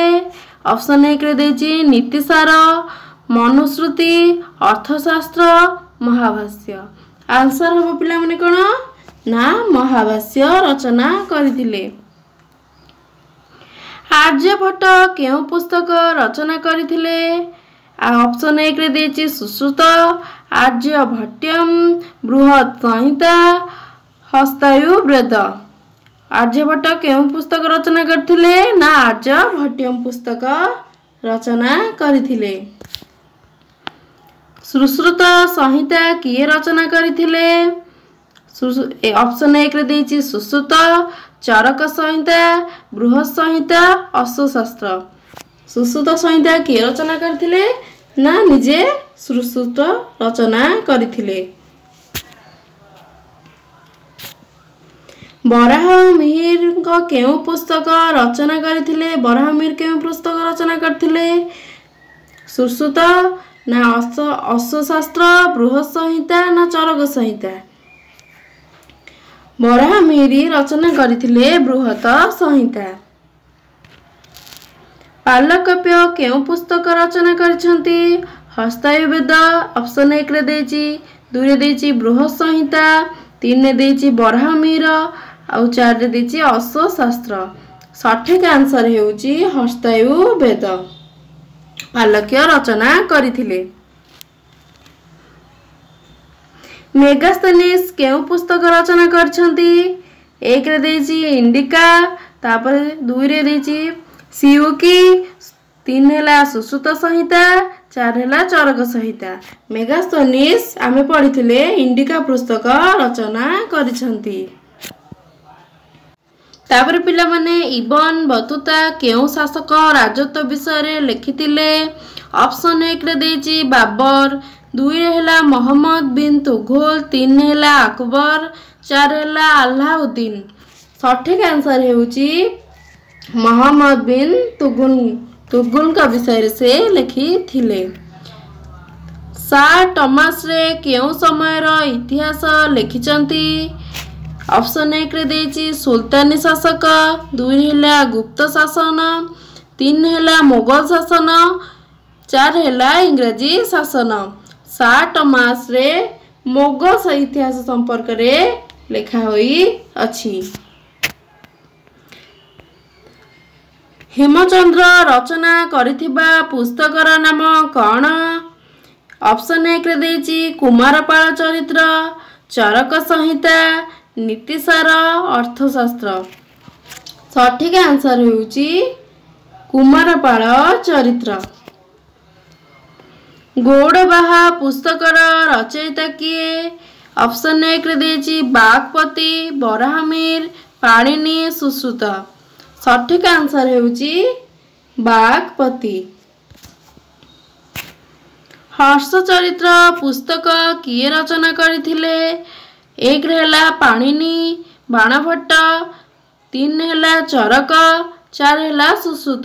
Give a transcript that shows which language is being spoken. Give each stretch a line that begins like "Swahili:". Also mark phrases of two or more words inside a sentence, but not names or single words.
Odia: ଅପସନ୍ 1 ରେ ଦେଛି ନୀତିସାର, ମନୁସ୍ମୃତି, ଅର୍ଥଶାସ୍ତ୍ର, ମହାଭାଷ୍ୟ। ଆନସର ହବ ପିଲା ମାନେ କିଏ ନା ମହାଭାଷ୍ୟ ରଚନା କରିଥିଲେ। ଆର୍ଯ୍ୟଭଟ୍ଟ କେଉଁ ପୁସ୍ତକ ରଚନା କରିଥିଲେ? ଅପସନ୍ 1 ରେ ଦେଛି ସୁଶ୍ରୁତ, ଆର୍ଯ୍ୟଭଟ୍ଟୀୟମ, ବୃହତ ସଂହିତା, ହସ୍ତାୟୁର୍ବେଦ। ଆର୍ଯ୍ୟଭଟ୍ଟ କେଉଁ ପୁସ୍ତକ ରଚନା କରିଥିଲେ ନା ଆର୍ଯ୍ୟଭଟ୍ଟୀୟମ ପୁସ୍ତକ ରଚନା କରିଥିଲେ। ସୁଶ୍ରୁତ ସଂହିତା କିଏ ରଚନା କରିଥିଲେ? ଅପସନ୍ 1 ରେ ଦେଛି ସୁଶ୍ରୁତ, ଚରକ ସଂହିତା, ବୃହତ ସଂହିତା, ଅଶ୍ୱଶାସ୍ତ୍ର। ସୁଶ୍ରୁତ ସଂହିତା କିଏ ରଚନା କରିଥିଲେ ନା ନିଜେ ସୁଶ୍ରୁତ ରଚନା କରିଥିଲେ। ବରାହମିହିର କେଉଁ ପୁସ୍ତକ ରଚନା କରିଥିଲେ? ବରାହମିହିର କେଉଁ ପୁସ୍ତକ ରଚନା କରିଥିଲେ? ସୁଶ୍ରୁତ ନା ଅଶ୍ୱଶାସ୍ତ୍ର, ବୃହତ ସଂହିତା ନା ଚରକ ସଂହିତା? ବରାହମିହିର ରଚନା କରିଥିଲେ ବୃହତ ସଂହିତା। ପାଲକପ୍ୟ କେଉଁ ପୁସ୍ତକ ରଚନା କରିଛନ୍ତି? हस्तायुर्वेद। ଅପସନ୍ 1 ରେ ଦେଛି, 2 ରେ ଦେଛି ବୃହତ ସଂହିତା, 3 ରେ ଦେଛି ବରାହମିହିର ଆଉ 4 ରେ ଦେଛି ଅଶ୍ୱଶାସ୍ତ୍ର। ସଠିକ ଆନସର ହେଉଛି ହସ୍ତାୟୁର୍ବେଦ। ପାଲକ୍ୟ ରଚନା କରିଥିଲେ। ମେଗାସ୍ଥନୀଜ କେଉଁ ପୁସ୍ତକ ରଚନା କରିଛନ୍ତି? 1 ରେ ଦେଛି ଇଣ୍ଡିକା, ତାପରେ 2 ରେ ଦେଛି ସିୟୁକି, 3 ହେଲା ସୁଶ୍ରୁତ ସଂହିତା, 4 ହେଲା ଚରକ ସଂହିତା। ମେଗାସ୍ଥନୀଜ ଆମେ ପଢ଼ିଥିଲେ ଇଣ୍ଡିକା ପୁସ୍ତକ ରଚନା କରିଛନ୍ତି। ତାପରେ ପିଲା ମାନେ ଇବନ ବତୁତା କେଉଁ ଶାସକ ରାଜତ୍ୱ ବିଷୟ ରେ ଲେଖିଥିଲେ? ଅପସନ୍ 1 ରେ ଦେଛି ବାବର, 2 ରେ ହେଲା ମହମ୍ମଦ ବିନ ତୁଗଲକ, 3 ହେଲା ଆକବର, 4 ହେଲା ଆଲାଉଦ୍ଦିନ। ସଠିକ ଆନସର ହେଉଛି ମହମ୍ମଦ ବିନ ତୁଗଲକ ବିଷୟ ସେ ଲେଖିଥିଲେ। ସର ଥମାସ ରୋ କେଉଁ ସମୟ ର ଇତିହାସ ଲେଖିଛନ୍ତି? ଅପସନ୍ 1 ରେ ଦେଛି ସୁଲତାନୀ ଶାସକ, 2 ହେଲା ଗୁପ୍ତ ଶାସନ, 3 ହେଲା ମୋଗଲ ଶାସନ, 4 ହେଲା ଇଂରେଜୀ ଶାସନ। ସର ଥମାସ ରୋ ମୋଗଲ ଇତିହାସ ସମ୍ପର୍କ ରେ ଲେଖା ହୋଇ ଅଛି। ହେମଚନ୍ଦ୍ର ରଚନା କରିଥିବା ପୁସ୍ତକର ନାମ କଣ? ଅପସନ୍ 1 ରେ ଦେଛି କୁମାରପାଳ ଚରିତ୍ର, ଚରକ ସଂହିତା, ନୀତିସାର, ଅର୍ଥଶାସ୍ତ୍ର। ସଠିକ ଆନସର ହେଉଛି କୁମାରପାଳ ଚରିତ୍ର। ଗଉଡ଼ବାହା ପୁସ୍ତକର ରଚୟିତା କିଏ? ଅପସନ୍ 1 ରେ ଦେଛି ବାକପତି, ବରାହମିହିର, ପାଣିନି, ସୁଶ୍ରୁତ। ସଠିକ ଆନସର ହେଉଛି ବାକପତି। ହର୍ଷ ଚରିତ୍ର ପୁସ୍ତକ କିଏ ରଚନା କରିଥିଲେ? 1 ରେ ହେଲା ପାଣିନି, ବାଣଭଟ୍ଟ, 3 ହେଲା ଚରକ, 4 ହେଲା ସୁଶ୍ରୁତ।